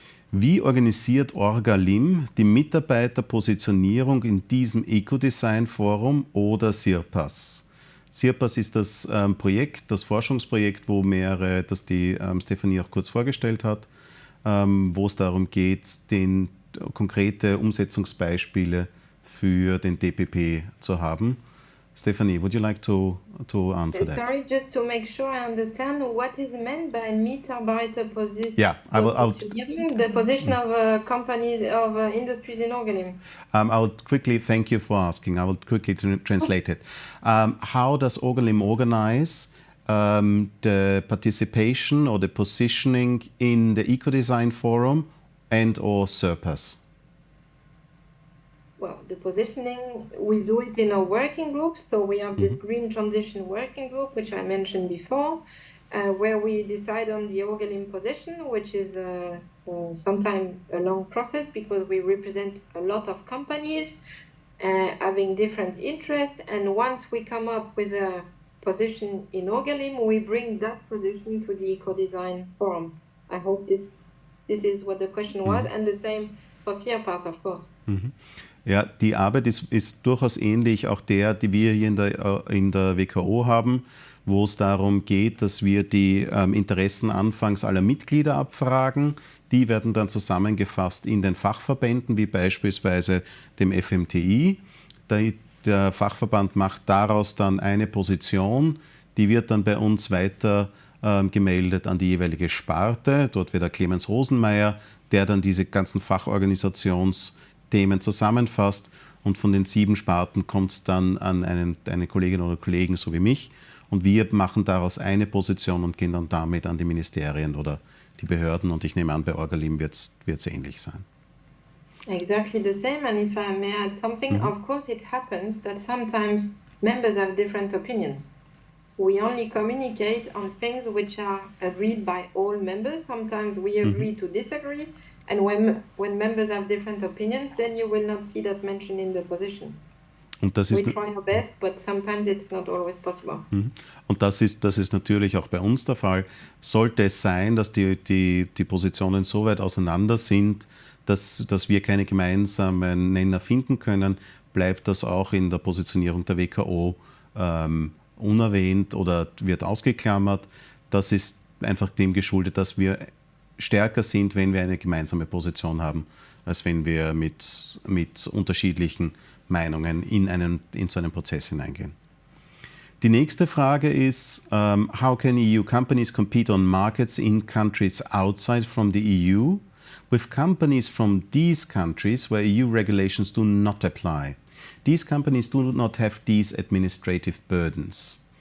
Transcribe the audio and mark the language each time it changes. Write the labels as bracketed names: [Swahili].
[German] Wie organisiert Orgalim die Mitarbeiterpositionierung in diesem Ecodesign-Forum oder SIRPAS? SIRPAS ist das Projekt, das Forschungsprojekt, das die Stephanie auch kurz vorgestellt hat, wo es darum geht, konkrete Umsetzungsbeispiele für den DPP zu haben. [English] Stephanie, would you like to answer that? Sorry, just to make sure I understand what is meant by Mitarbeiterposition. Yeah, The position of companies, of industries in Orgalim. I'll quickly, thank you for asking. I will quickly translate it. How does Orgalim organize the participation or the positioning in the Ecodesign-Forum and or SERPAS? Well, the positioning, we do it in a working group. So we have this Green Transition Working Group, which I mentioned before, where we decide on the Orgalim position, which is sometimes a long process because we represent a lot of companies having different interests. And once we come up with a position in Orgalim, we bring that position to the Ecodesign-Forum. I hope this is what the question was, and the same for SERPAS, of course. [German] Ja, die Arbeit ist durchaus ähnlich, auch die wir hier in der WKO haben, wo es darum geht, dass wir die Interessen anfangs aller Mitglieder abfragen. Die werden dann zusammengefasst in den Fachverbänden, wie beispielsweise dem FMTI. Der Fachverband macht daraus dann eine Position, die wird dann bei uns weiter gemeldet an die jeweilige Sparte. Dort wird der Clemens Rosenmeier, der dann diese ganzen Fachorganisationsthemen zusammenfasst, und von den 7 Sparten kommt es dann an eine Kollegin oder Kollegen, so wie mich, und wir machen daraus eine Position und gehen dann damit an die Ministerien oder die Behörden, und ich nehme an, bei Orgalim wird es ähnlich sein. [English] Exactly the same, and if I may add something, of course it happens that sometimes members have different opinions. We only communicate on things which are agreed by all members. Sometimes we agree to disagree, and when members have different opinions, then you will not see that mentioned in the position. [German] Und das [English] We try our best, but sometimes it's not always possible. [German] Und das ist natürlich auch bei uns der Fall. Sollte es sein, dass die Positionen so weit auseinander sind, dass wir keine gemeinsamen Nenner finden können, bleibt das auch in der Positionierung der WKO unerwähnt oder wird ausgeklammert. Das ist einfach dem geschuldet, dass wir stärker sind, wenn wir eine gemeinsame Position haben, als wenn wir mit unterschiedlichen Meinungen in so einen Prozess hineingehen. Die nächste Frage ist, [English] how can EU companies compete on markets in countries outside from the EU with companies from these countries where EU regulations do not apply? These companies do not have these administrative burdens.